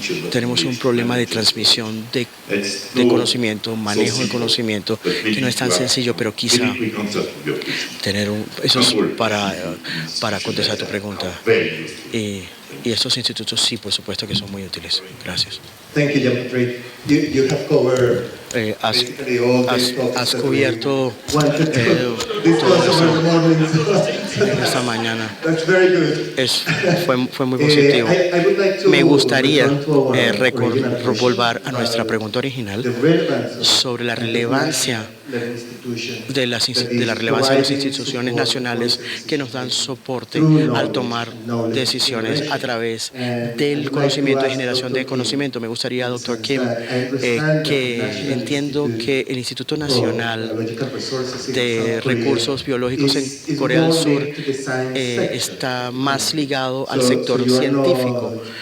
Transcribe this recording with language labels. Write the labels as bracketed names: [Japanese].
[Spanish] Tenemos un problema de transmisión de conocimiento, manejo de conocimiento, que no es tan sencillo, pero quizá tener eso es para contestar tu pregunta. Y estos institutos sí, por supuesto que son muy útiles. Gracias. [English] Thank you, Jean-Patrick. You have covered basically all the topics has that [Spanish] cubierto [English] we wanted to discuss over the morning. [Spanish] esta mañana. [English] That's very good. [Spanish] Fue muy positivo. [English] I would like to [Spanish] Me gustaría [English] return to our original question, [Spanish] volver a nuestra pregunta original [English] the relevance of [Spanish] sobre la relevancia de la relevancia de las instituciones nacionales que nos dan soporte al tomar decisiones a través del conocimiento y generación de conocimiento. Me gustaría, doctor Kim, que entiendo que el Instituto Nacional de Recursos Biológicos en Corea del Sur está más ligado al sector científico.